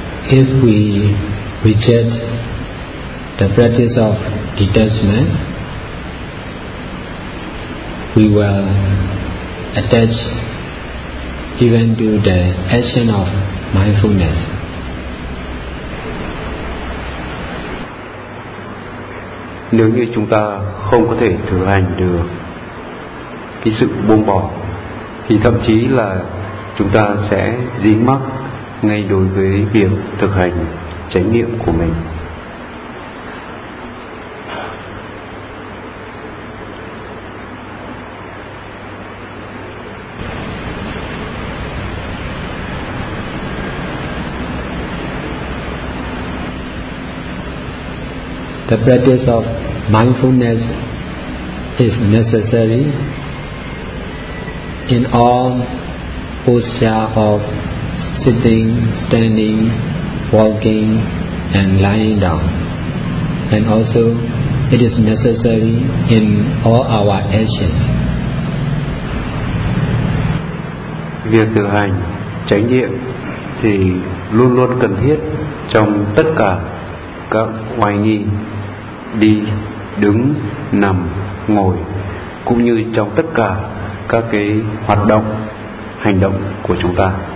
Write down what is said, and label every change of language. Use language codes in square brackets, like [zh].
[en] If we reject the practice of detachment, we will attach even to the action of mindfulness. [vi] Nếu như chúng ta không có thể thực hành được cái sự buông bỏ, thì thậm chí là chúng ta sẽ dính mắc ngay đối với việc thực hành chánh niệm của mình. [en] The practice of mindfulness is necessary in all postures of sitting, standing, walking, and lying down. And also, it is necessary in all our actions. [vi] Việc thực hành chánh niệm thì luôn luôn cần thiết trong tất cả các hoài nghi, đi, đứng, nằm, ngồi, cũng như trong tất cả các cái hoạt động, hành động của chúng ta.